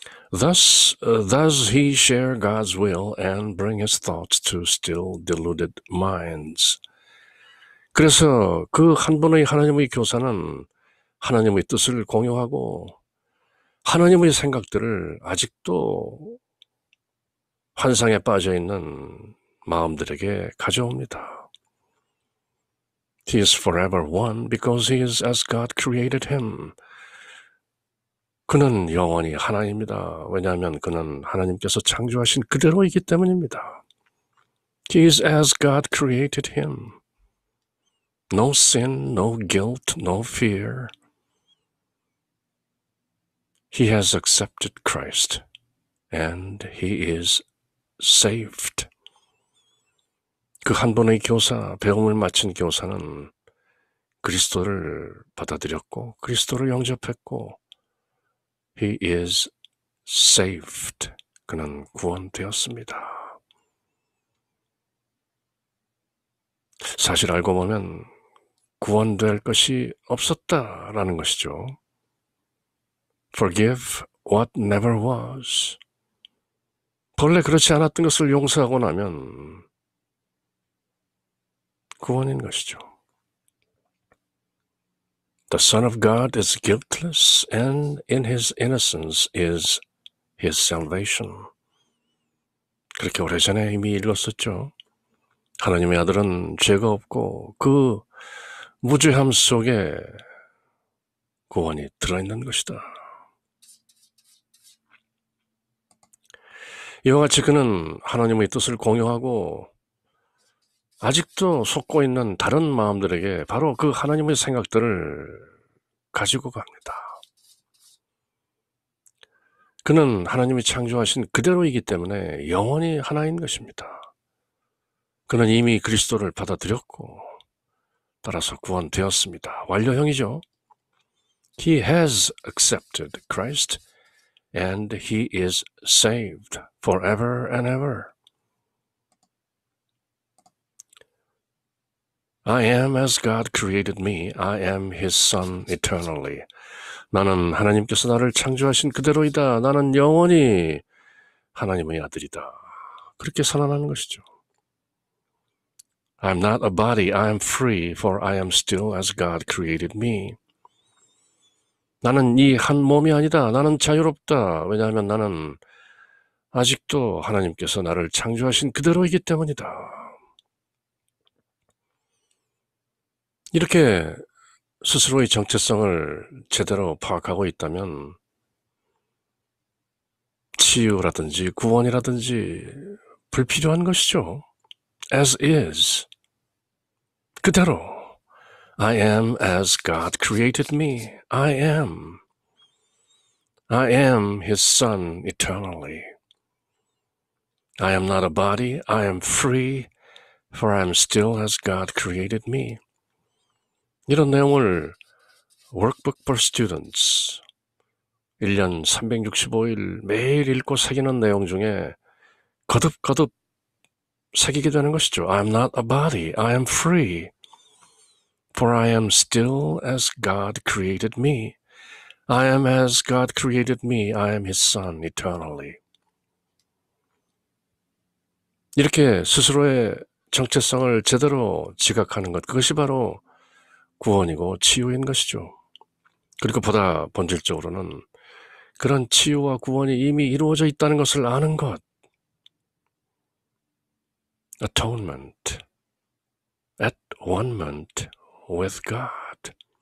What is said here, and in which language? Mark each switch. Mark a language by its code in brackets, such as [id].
[en] Thus does he share God's will and bring his thoughts to still deluded minds. [ko] 그래서 그 한 분의 하나님의 교사는 하나님의 뜻을 공유하고 하나님의 생각들을 아직도 환상에 빠져있는 마음들에게 가져옵니다. [en] He is forever one because he is as God created him. [ko] 그는 영원히 하나입니다. 왜냐하면 그는 하나님께서 창조하신 그대로이기 때문입니다. [en] He is as God created him. No sin, no guilt, no fear. He has accepted Christ and he is saved. [ko] 그 한 번의 교사, 배움을 마친 교사는 그리스도를 받아들였고 그리스도를 영접했고 [en] He is saved. [ko] 그는 구원되었습니다. 사실 알고 보면 구원될 것이 없었다라는 것이죠. [en] Forgive what never was. [ko] 본래 그렇지 않았던 것을 용서하고 나면 구원인 것이죠. [en] The Son of God is guiltless and in his innocence is his salvation. [ko] 그렇게 오래전에 이미 읽었었죠. 하나님의 아들은 죄가 없고 그 무죄함 속에 구원이 들어있는 것이다. 이와 같이 그는 하나님의 뜻을 공유하고 아직도 속고 있는 다른 마음들에게 바로 그 하나님의 생각들을 가지고 갑니다. 그는 하나님이 창조하신 그대로이기 때문에 영원히 하나인 것입니다. 그는 이미 그리스도를 받아들였고 따라서 구원되었습니다. 완료형이죠. [en] He has accepted Christ and he is saved forever and ever. I am as God created me. I am his son eternally. [ko] 나는 하나님께서 나를 창조하신 그대로이다. 나는 영원히 하나님의 아들이다. 그렇게 선언하는 것이죠. [en] I'm not a body. I am free, for I am still as God created me. [ko] 나는 이 한 몸이 아니다. 나는 자유롭다. 왜냐하면 나는 아직도 하나님께서 나를 창조하신 그대로이기 때문이다. 이렇게 스스로의 정체성을 제대로 파악하고 있다면 치유라든지 구원이라든지 불필요한 것이죠. [en] As is. [ko] 그대로. [en] I am as God created me. I am. I am His Son eternally. I am not a body. I am free, for I am still as God created me. [ko] 이런 내용을 Workbook for Students 1년 365일 매일 읽고 새기는 내용 중에 거듭거듭 새기게 되는 것이죠. [en] I am not a body. I am free, for I am still as God created me. I am as God created me. I am His Son eternally. [ko] 이렇게 스스로의 정체성을 제대로 지각하는 것, 그것이 바로 구원이고 치유인 것이죠. 그리고 보다 본질적으로는 그런 치유와 구원이 이미 이루어져 있다는 것을 아는 것. [en] Atonement, at-one-ment with God.